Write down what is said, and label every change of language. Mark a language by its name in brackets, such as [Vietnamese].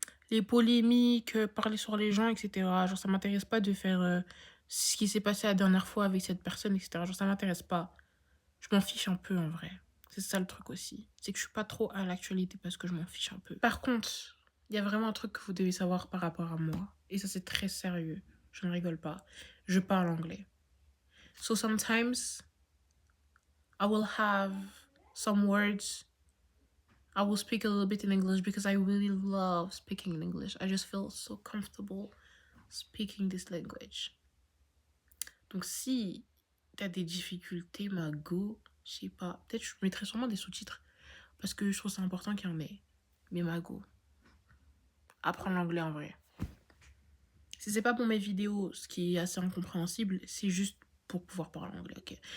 [French] Les polémiques, parler sur les gens, etc. Genre, ça m'intéresse pas de faire ce qui s'est passé la dernière fois avec cette personne, etc. Genre, ça m'intéresse pas. Je m'en fiche un peu en vrai. C'est ça le truc aussi. C'est que je suis pas trop à l'actualité parce que je m'en fiche un peu. Par contre, il y a vraiment un truc que vous devez savoir par rapport à moi. Et ça, c'est très sérieux. Je ne rigole pas. Je parle anglais. [English] So sometimes I will have some words. I will speak a little bit in English because I really love speaking in English. I just feel so comfortable speaking this language. [French] Donc si t'as des difficultés, ma go, je sais pas, peut-être je mettrai sûrement des sous-titres parce que je trouve ça important qu'il y en ait. Mais ma go, apprendre l'anglais en vrai. Si c'est pas pour mes vidéos, ce qui est assez incompréhensible, c'est juste pour pouvoir parler anglais, ok.